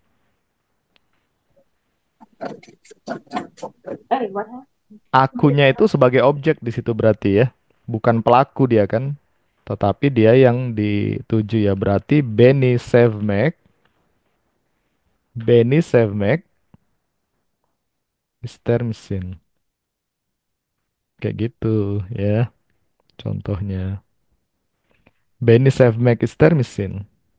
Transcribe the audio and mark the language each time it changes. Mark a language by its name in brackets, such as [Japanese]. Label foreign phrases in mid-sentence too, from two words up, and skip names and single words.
[English] What? [Indonesian] akunya itu sebagai objek di situ berarti ya. Bukan pelaku dia kan, tetapi dia yang dituju ya. [Turkish] Berarti Benny Sevmek ister misin. [Indonesian] Kayak gitu ya contohnya. [Turkish] Benny Sevmek ister misin.